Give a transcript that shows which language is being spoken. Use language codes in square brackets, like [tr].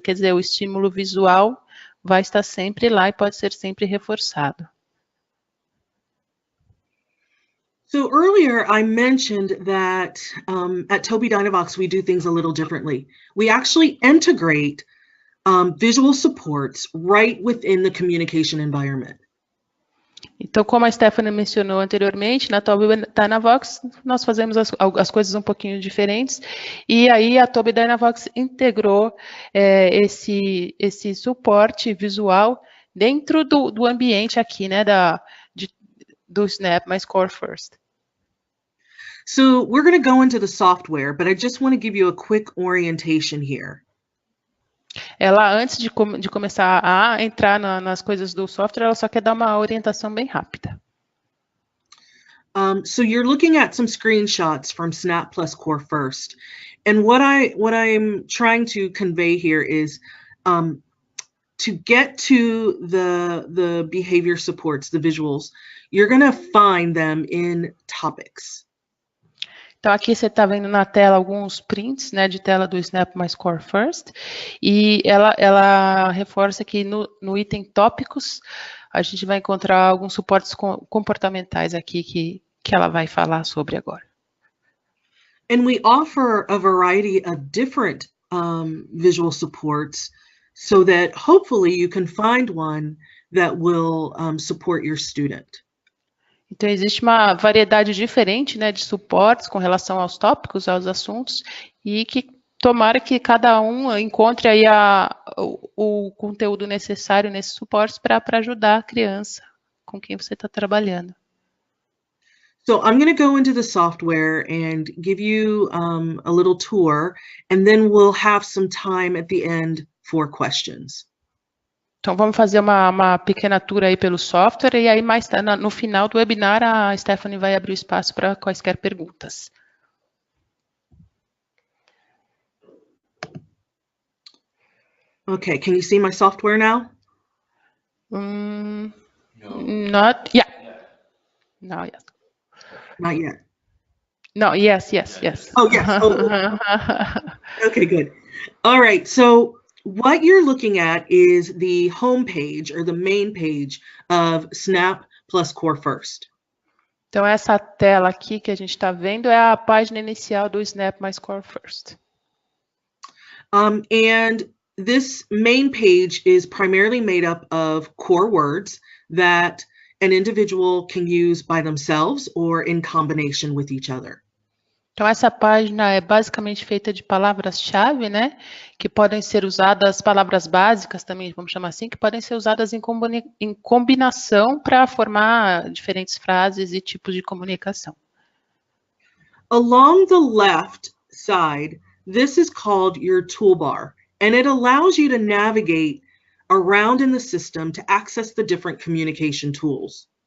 [pt] Quer dizer, o estímulo visual vai estar sempre lá e pode ser sempre reforçado. [en] So earlier I mentioned that at Tobii Dynavox we do things a little differently. We actually integrate visual supports right within the communication environment. [pt] Então, como a Stephanie mencionou anteriormente, na Tobii Dynavox nós fazemos as coisas um pouquinho diferentes, e aí a Tobii Dynavox integrou esse suporte visual dentro do ambiente aqui, né, do Snap My Score First. [en] So we're going to go into the software, but I just want to give you a quick orientation here. [pt] Ela, antes de começar a entrar nas coisas do software, ela só quer dar uma orientação bem rápida. [en] So you're looking at some screenshots from Snap Plus Core First. And what I'm trying to convey here is to get to the behavior supports, the visuals, you're going to find them in topics. [pt] Então, aqui você está vendo na tela alguns prints, né, de tela do Snap My Score First, e ela reforça que no item tópicos, a gente vai encontrar alguns suportes comportamentais aqui que ela vai falar sobre agora. [en] And we offer a variety of different visual supports so that hopefully you can find one that will support your student. [pt] Então, existe uma variedade diferente, né, de suportes com relação aos tópicos, aos assuntos, e que tomara que cada um encontre aí o conteúdo necessário nesses suportes para ajudar a criança com quem você está trabalhando. [en] So I'm going to go into the software and give you a little tour, and then we'll have some time at the end for questions. [pt] Então, vamos fazer uma pequena tour aí pelo software, e aí no final do webinar a Stephanie vai abrir o espaço para quaisquer perguntas. [en] Okay, can you see my software now? No. Not yet. No, yes. Not yet. No, yes. Oh, yes. Oh. Okay, good. All right, so what you're looking at is the home page or the main page of Snap Plus Core First. [pt] Então, essa tela aqui que a gente está vendo é a página inicial do Snap My Score First. [en] And this main page is primarily made up of core words that an individual can use by themselves or in combination with each other. [pt] Então, essa página é basicamente feita de palavras-chave, né? Que podem ser usadas, palavras básicas também, vamos chamar assim, que podem ser usadas em combinação para formar diferentes frases e tipos de comunicação. [en] Along the left side, this is called your toolbar, and it allows you to navigate around in the system to access the different communication tools.